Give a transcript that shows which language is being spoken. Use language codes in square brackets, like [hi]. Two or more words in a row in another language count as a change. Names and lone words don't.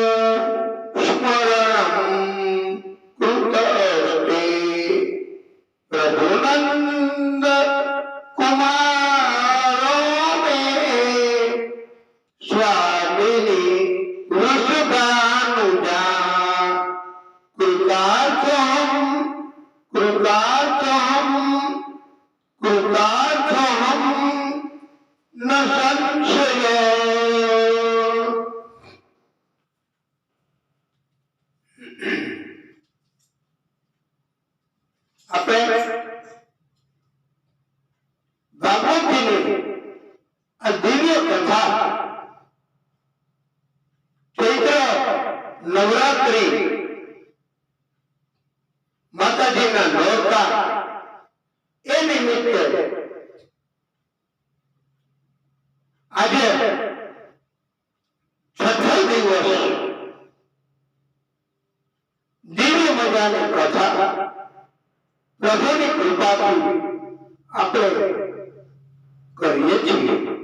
[sa] स्मरणं कृतस्ते प्रभुनंद कुमारो मे स्वामिनी वृषभानुजा कृतार्थं कृतार्थं कृतार्थं न संशय [gu] આપણે ભગવતીની આ દિવ્ય કથા ચૈત્ર નવરાત્રિ માતાજીના નોરતા એ નિમિત્તે આજે છઠ્ઠો દિવસ દિવ્ય મજાની કથા પ્રભુની કૃપાથી આપણે કરીએ છીએ.